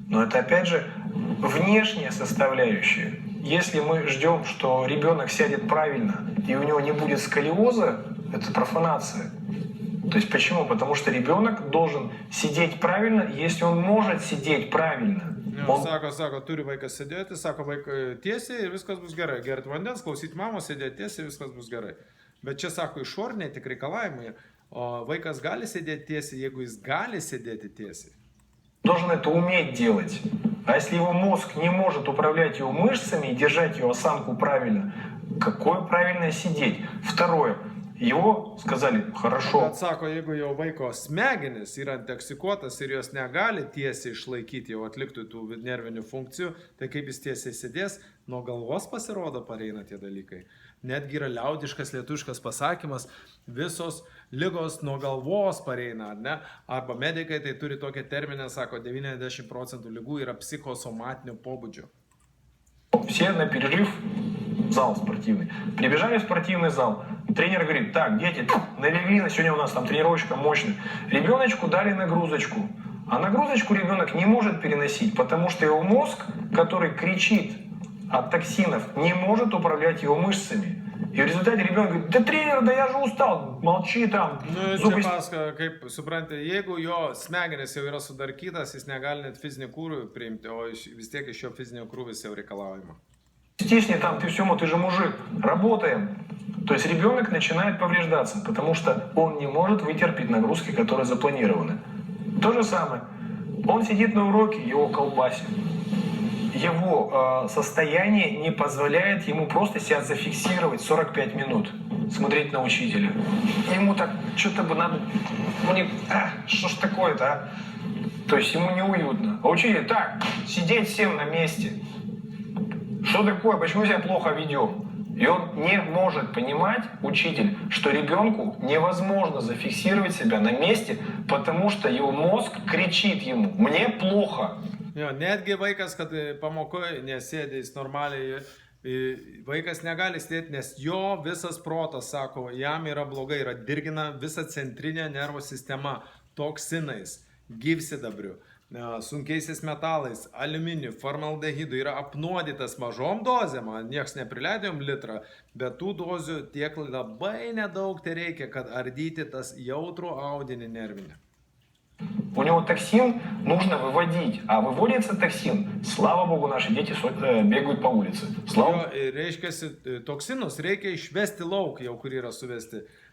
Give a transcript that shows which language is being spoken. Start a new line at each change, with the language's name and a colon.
Russian: Но это опять же внешняя составляющая. Если мы ждем, что ребенок сядет правильно и у него не будет сколиоза, это профанация. То есть почему? Потому что ребенок должен сидеть правильно, если он может сидеть правильно.
Lithuanian: Jo, sako, turi vaikas sėdėti, sako, vaikai tiesiai ir viskas bus gerai. Gerti vandens, klausyti mamos, sėdėti tiesiai, viskas bus gerai. Bet čia sako, išoriniai tik reikalavimai, o vaikas gali sėdėti tiesiai, jeigu jis gali sėdėti tiesiai.
Russian: Должен это уметь делать. А если его мозг не может управлять его мышцами и держать его осанку правильно, какое правильно сидеть? Второе. Его сказали, хорошо.
Lithuanian: Bet sako, jeigu jau vaiko smegenis yra intoksikuotas ir jos negali tiesiai išlaikyti, jau atlikti tų nervinių funkcijų, tai kaip jis tiesiai sėdės, nuo galvos pasirodo pareina tie dalykai. Netgi yra liaudiškas lietuviškas pasakymas, visos ligos nuo galvos pareina, ne? Arba medikai tai turi tokią terminą, sako, 90% ligų yra psichosomatinio pobūdžio.
Russian: Все на перерыв в зал спортивный. Прибежали в спортивный зал. Тренер говорит, так, дети, налегли, на сегодня у нас там тренировочка мощная. Ребеночку дали нагрузочку. А нагрузочку ребенок не может переносить, потому что его мозг, который кричит от токсинов, не может управлять его мышцами. И в результате ребенок говорит, да тренер, да я же устал, молчи там.
Lithuanian: Nu, čia pasaka, kaip suprantate, jeigu jo smegenis jau yra sudarkytas, jis negali net fizinį krūvį priimti, o vis tiek iš jo fizinio krūvis jau reikalaujama.
Russian: Стисни там, ты все, ты же мужик, работаем. То есть ребенок начинает повреждаться, потому что он не может вытерпеть нагрузки, которые запланированы. То же самое. Он сидит на уроке, его колбасит. Его состояние не позволяет ему просто себя зафиксировать 45 минут, смотреть на учителя. Ему так, что-то бы надо... что ж такое-то, а? То есть ему неуютно. А учитель, так, сидеть всем на месте. Что такое? Почему себя плохо ведем? И он не может понимать, учитель, что ребенку невозможно зафиксировать себя на месте, потому что его мозг кричит ему «мне плохо».
Lithuanian: Jo, netgi vaikas, kad pamokoje nesėdė, jis normaliai Vaikas negali sėdėti, nes jo visas protas, sako, jam yra blogai, yra dirgina visa centrinė nervų sistema toksinais, gyvsidabriu, sunkiaisiais metalais, aliuminiu, formaldehidu, yra apnuodytas mažom dozėm, nieks neprileidėm litrą, bet tų dozių tiek labai nedaug tai reikia, kad ardyti tas jautrų audinį nervinį.
Russian: У него токсин нужно выводить, а выводится токсин, слава богу, наши дети бегают по улице.
Lithuanian: Jo, reiškia, toksinus reikia išvesti lauk, jau kur yra suvesti.